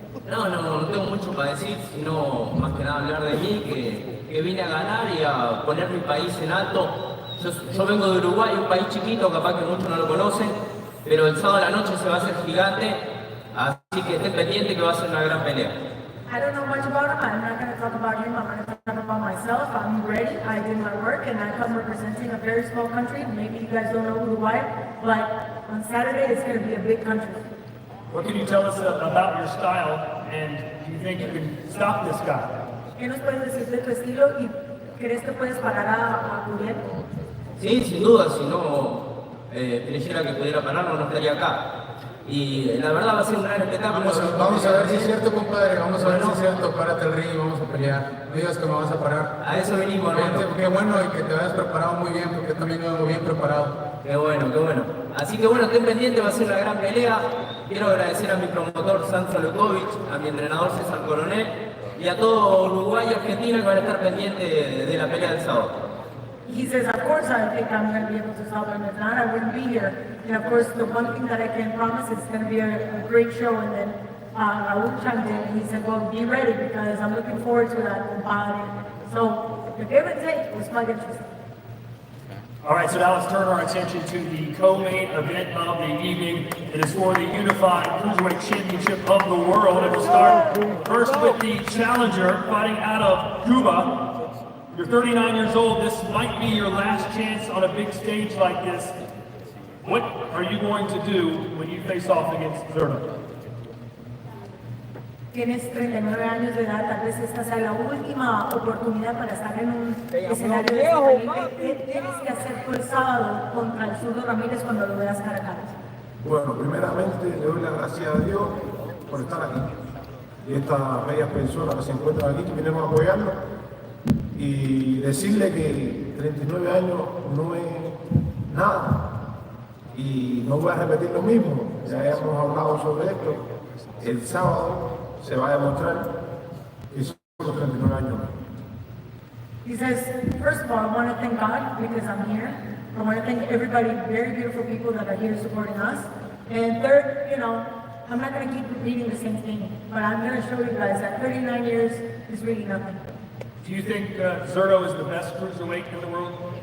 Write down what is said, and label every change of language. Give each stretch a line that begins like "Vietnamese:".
Spanish: No tengo mucho para decir, sino más que nada hablar de mí, que vine a ganar y a poner mi país en alto. Yo vengo de Uruguay, un país chiquito, capaz que muchos no lo conocen, pero el sábado a la noche se va a hacer gigante, así que estén pendientes que va a ser una gran pelea.
English: I don't know much about him. I'm not going to talk about him. I'm going to talk about myself. I'm ready. I did my work, and I come representing a very small country. Maybe you guys don't know Uruguay, but on Saturday it's going to be a big country. What can you tell us about your style, and do you think you can stop this guy?
Spanish: ¿Qué nos puedes decir de tu estilo y crees que puedes parar a Julián? Sí, sin duda, si no creyera que pudiera pararlo no estaría acá. Y la verdad va a ser un gran espectáculo. Vamos a ver si es cierto, compadre. Vamos a ver si es cierto. Párate el ring y vamos a pelear. No digas que me vas a parar. A eso venimos, hermano. Qué bueno y que te hayas preparado muy bien, porque también vengo bien preparado. Qué bueno. Así que bueno, estén pendientes, va a ser una gran pelea. Quiero agradecer a mi promotor Sandro Lukovic, a mi entrenador César Coronel y a todo Uruguay y Argentina que van a estar pendientes de la pelea del sábado.
English: He says, of course, I think I'm going to be able to stop him. If not, I wouldn't be here. And of course, the one thing that I can promise is it's going to be a great show. And then Raul chimed in and he said, well, be ready because I'm looking forward to that compadre. So the give and take was quite interesting. All right, so now let's turn our attention to the co-main event of the evening. It is for the Unified Cruiserweight Championship of the World. And we'll start first with the challenger fighting out of Cuba. You're 39 years old. This might be your last chance on a big stage like this. What are you going to do when you face off against Zerto?
Spanish: Tienes 39 años de edad, tal vez esta sea la última oportunidad para estar en un escenario de este calibre. ¿Qué tienes que hacer tú el sábado contra el zurdo Ramírez cuando lo veas cara a cara? Bueno, primeramente le doy las gracias a Dios por estar aquí. Y estas bellas personas que se encuentran aquí, que vinimos a apoyarnos. Y decirle que 39 años no es nada. Y no voy a repetir lo mismo, ya hemos hablado sobre esto. El sábado se va a demostrar que son los 39 años.
English: He says, first of all, I want to thank God because I'm here. I want to thank everybody, very beautiful people that are here supporting us. And third, I'm not going to keep repeating the same thing, but I'm going to show you guys that 39 years is really nothing. Do you think Zerto is the best cruiserweight in the world?